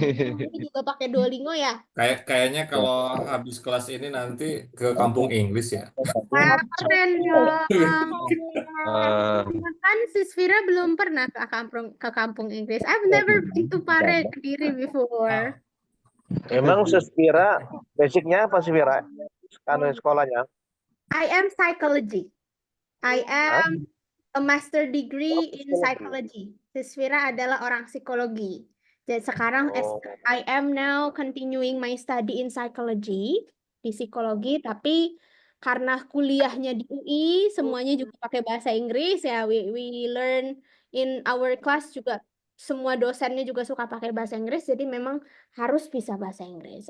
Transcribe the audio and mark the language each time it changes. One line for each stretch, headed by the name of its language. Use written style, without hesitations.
Indonesian: Ini juga pakai Duolingo ya. Kayaknya kalau habis kelas ini nanti ke kampung Inggris ya. Wah, keren ya. Eh, Kan Sis Vira belum pernah ke kampung Inggris.
English: I've never been to Pare, Kediri before.
Indonesian: Emang Vira basicnya apa sih Vira? Sekolahnya?
English: I am psychology. I am a master degree in psychology.
Indonesian: Sis Vira adalah orang psikologi. Jadi sekarang
English: I am now continuing my study in psychology,
Indonesian: di psikologi, tapi karena kuliahnya di UI, semuanya juga pakai bahasa Inggris ya.
English: We learn in our class
Indonesian: juga, semua dosennya juga suka pakai bahasa Inggris, jadi memang harus bisa bahasa Inggris.